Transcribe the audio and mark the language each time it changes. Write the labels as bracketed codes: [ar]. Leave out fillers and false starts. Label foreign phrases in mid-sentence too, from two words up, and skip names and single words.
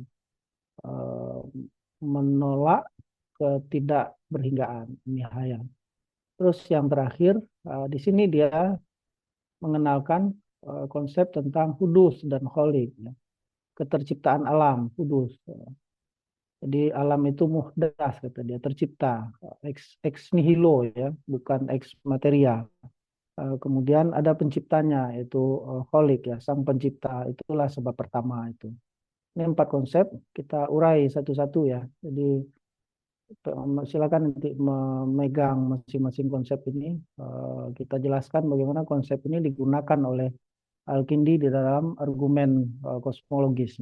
[id] Eh, Menolak ketidakberhinggaan nihaya. Terus yang terakhir, di sini dia mengenalkan konsep tentang hudus dan kholik, ya. Keterciptaan alam, hudus. Jadi alam itu muhdas, kata dia, tercipta, [la] ex nihilo [id] ya, bukan [la] ex materia. [id] Kemudian ada penciptanya, yaitu kholik ya, sang pencipta, itulah sebab pertama itu. Ini 4 konsep, kita urai satu-satu ya. Jadi silakan nanti memegang masing-masing konsep ini. Kita jelaskan bagaimana konsep ini digunakan oleh Al-Kindi di dalam argumen kosmologisnya.